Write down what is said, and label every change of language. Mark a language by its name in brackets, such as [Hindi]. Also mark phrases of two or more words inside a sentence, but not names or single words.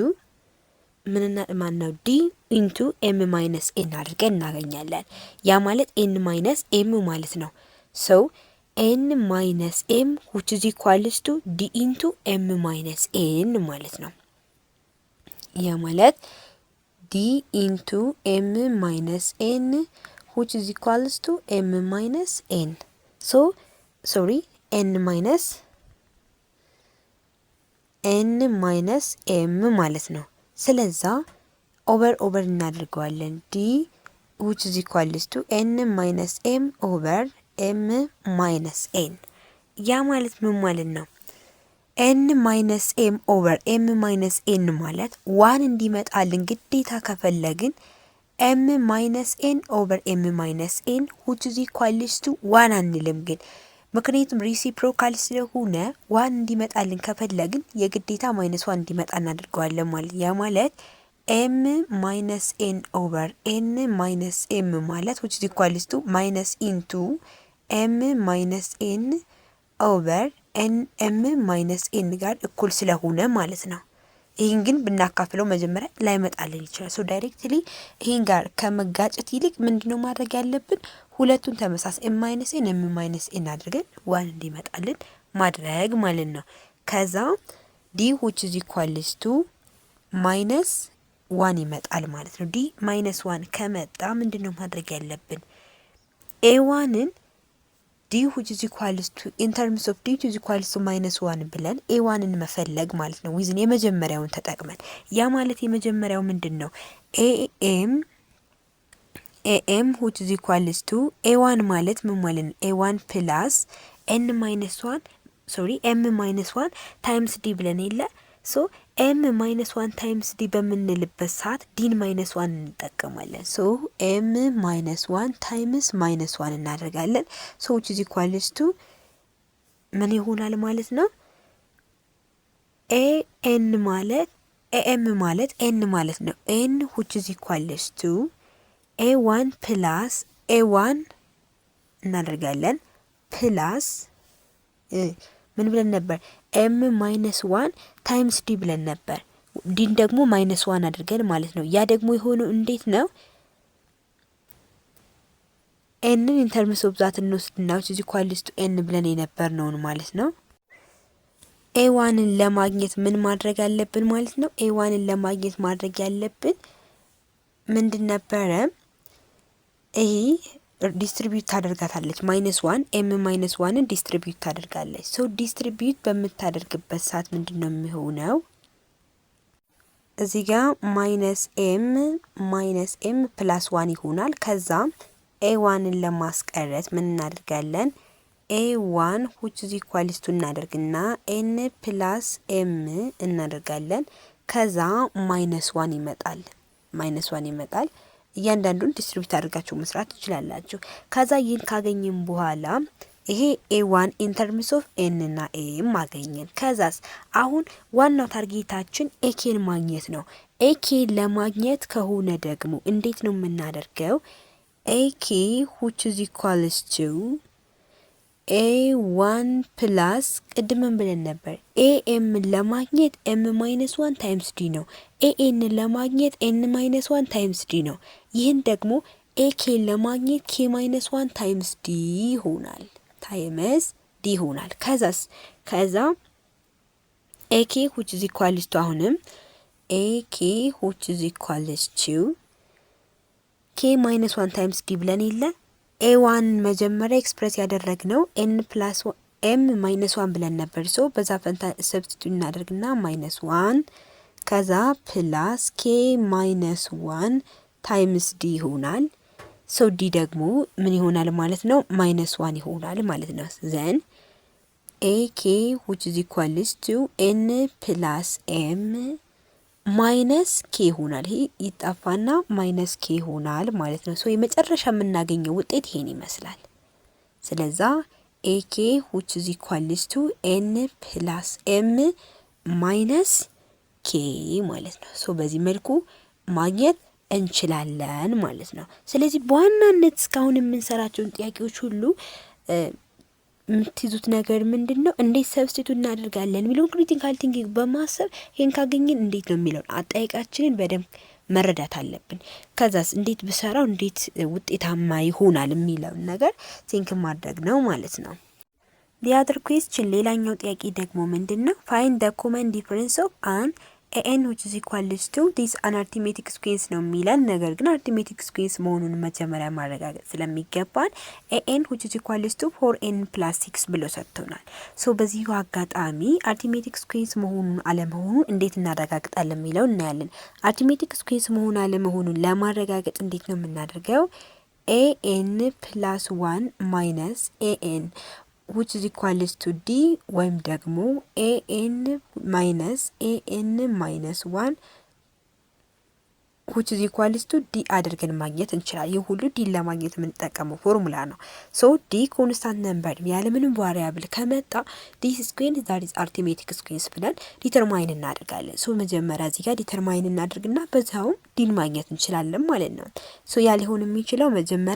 [Amharic] ምንና ማነው [English] d into m minus n [Amharic] አድርገን እናገኛለን ያ ማለት [English] n minus m [Amharic] ማለት ነው [English] so n minus m which is equals to d into m minus n [Amharic] ማለት ነው ያ ማለት [English] d into m minus n which is equals to m minus n so sorry n minus m [Amharic] ማለት ነው ስለዛ [English] over እናደርገዋለን d which is equals to n minus m over m minus n [Amharic] ያ ማለት ምን ማለት ነው [English] n minus m over m minus n [Amharic] ማለት 1 እንዲመጣልን ግዴታ ከፈለግን [English] m minus n over m minus n which is equals to [Amharic] 1 አንልም ግን ምክንያቱም ሪሲፕሮካል ስለሆነ 1 እንዲመጣልን ከፈለግን የግዴታ -1 እንዲመጣ እናደርገዋለን ማለት ያ ማለት [English] m minus n over n minus m ማለት which is equals to minus into m minus n over n m minus n [Amharic] ጋር እኩል ስለሆነ ማለት ነው ይሄን ግን ብናካፍለው መጀመሪያ ላይመጣልን ይችላል [English] so directly [Amharic] ይሄን ጋር ከመጋጨት ይልቅ ምንድነው ማድረግ ያለብን ሁለቱን ተመሳሳይ [English] m minus n m minus n [Amharic] አድርገን 1 እንዲመጣልን ማድረግ ማለት ነው ከዛ [English] d which is equals to minus one [Amharic] ይመጣል ማለት ነው። [English] d minus one [Amharic] ከመጣ ምንድነው ማድረግ ያለብን? ኤ ዋንን [English] d which is equals to in terms of d which is equals to minus 1 [Amharic] ብለን ኤ ዋንን መፈለግ ማለት ነው። ዊዝን የመጀመሪያውን ተጠቅመን ያ ማለት የመጀመሪያው ምንድነው? [English] am which is equals to a1 [Amharic] ማለት ምን ማለት ነው? [English] a1 plus n minus 1 sorry m minus 1 times d [Amharic] ብለን የለ [English] so m minus 1 times d [Amharic] በምንልበት ሰዓት ዲን ማይነስ 1 እንጠቀማለን። [English] so m minus 1 times minus 1 [Amharic] እናደርጋለን። [English] so which is equals to [Amharic] ምን ይሆናል ማለት ነው? ኤኤን ማለት ኤኤም ማለት ኤን ማለት ነው። [English] n which is equals to a1 plus a1 [Amharic] እናደርጋለን ፕላስ ምን ብለን ነበር? [English] m minus 1 times d [Amharic] ብለን ነበር። ዲን ደግሞ ማይነስ 1 አድርገን ማለት ነው። ያ ደግሞ የሆነው እንዴት ነው? [English] n in terms of that [Amharic] እንወስድና [English] which is equals to n [Amharic] ብለን የነበርነውን ማለት ነው። ኤዋንን ለማግኘት ምን ማድረግ አለብን ማለት ነው? ኤዋንን ለማግኘት ማድረግ ያለብን ምንድን ነበረ? ይሄ ዲስትሪቢዩት ታደርጋታለች [English] minus 1 m minus [Amharic] 1ን ዲስትሪቢዩት ታደርጋለች። ሶ ዲስትሪቢዩት በምታደርግበት ሰዓት ምንድነው የሚሆነው? እዚህ ጋር [English] minus m plus 1 [Amharic] ይሆናል። ከዛ ኤ1ን ለማስቀረት ምን እናደርጋለን? [English] a1 which is equals to [Amharic] እናደርግና [English] n plus m [Amharic] እናደርጋለን። ከዛ ማይነስ 1 ይመጣል። እያንዳንዱን ዲስትሪቢዩት አድርጋችሁ መስራት ትችላላችሁ። ከዛ ይህን ካገኘን በኋላ ይሄ [English] a1 in terms of n [Amharic] እና ኤም አገኘን። ከዛስ አሁን ዋናው ታርጌታችን ኤኬን ማግኘት ነው። ኤኬን ለማግኘት ከሆነ ደግሞ እንዴት ነው የምናደርገው? [English] ak which is equals to a1 plus [Amharic] ቅድምን ብለን ነበር ኤኤም ለማግኘት [English] m minus 1 times d [Amharic] ነው። ኤኤን ለማግኘት [English] n minus 1 times d [Amharic] ነው። ይህን ደግሞ ኤኬ ለማግኘት [English] k minus 1 times d [Amharic] ይሆናል። ከዛ [English] ak which is equals to [Amharic] አሁንም [English] ak which is equals to k minus 1 times d [Amharic] ብለን የለ ኤ1 መጀመሪያ ኤክስፕረስ ያደረግነው [English] n plus m minus 1 [Amharic] ብለን ነበር። ሶ በዛ ፈንታ ሰብስቲቱት እናደርግና ማይነስ 1 ከዛ [English] plus k minus 1 times d [Amharic] ይሆናል። ሶ ዲ ደግሞ ምን ይሆናል ማለት ነው? ማይነስ 1 ይሆናል ማለት ነው። [English] then ak which is equals to n plus m minus k [Amharic] ይሆናል። ይሄ ይጣፋና [English] minus k [Amharic] ይሆናል ማለት ነው። ሶ የመጨረሻ የምናገኘው ውጤት ይሄን ይመስላል። ስለዛ [English] ak which is equals to n plus m minus k [Amharic] ማለት ነው። ሶ በዚህ መልኩ ማግኘት እንችላለን ማለት ነው። ስለዚህ በዋናነት እስካሁን የምንሰራቸውን ጥያቄዎች ሁሉ የምትይዙት ነገር ምንድነው? እንዴት ሰብስቲቱት እናደርጋለን የሚለውን [English] critical thinking [Amharic] በማሰብ ይሄን ካገኘን እንዴት ነው የሚለውን አጠያየቃችንን በደንብ መረዳት አለብን። ከዛስ እንዴት ብሰራው እንዴት ውጤታማ ይሆናል የሚለውን ነገር ቲንክ ማድረግ ነው ማለት ነው። [English] the other question [Amharic] ሌላኛው ጥያቄ ደግሞ ምንድነው? find the common difference of an ኤን which is equals to this an arithmetic sequence ነው የሚለን። ነገር ግን arithmetic sequence መሆኑን መጀመሪያ ማረጋገጥ ስለሚገባን ኤን which is equals to 4n plus 6 ብሎ ሰጥቶናል። ሶ በዚሁ አጋጣሚ arithmetic sequence መሆኑን አለመሆኑን እንዴት እናረጋግጣለን የሚለው እናያለን። arithmetic sequence መሆኑን አለመሆኑን ለማረጋገጥ እንዴት ነው የምናደርገው? [English] n plus 1 minus n which is equals to d [Amharic] ወይም ደግሞ [English] n minus n minus 1 which is equals to d [Amharic] አድርገን ማግኘት እንችላለን። ይህ ሁሉ d ለማግኘት የምንጠቀመው ፎርሙላ ነው። [English] so d constant number [Amharic] ያለ ምንም ቫሪያብል ከመጣ [English] d square that is arithmetic sequence [Amharic] ብለን ዲተርማይን እናደርጋለን። ሶ መጀመሪያ እዚህ ጋር ዲተርማይን እናደርግና በዛው d ማግኘት እንችላለን ማለት ነው። ሶ ያ ሊሆን የሚችለው መጀመሪያ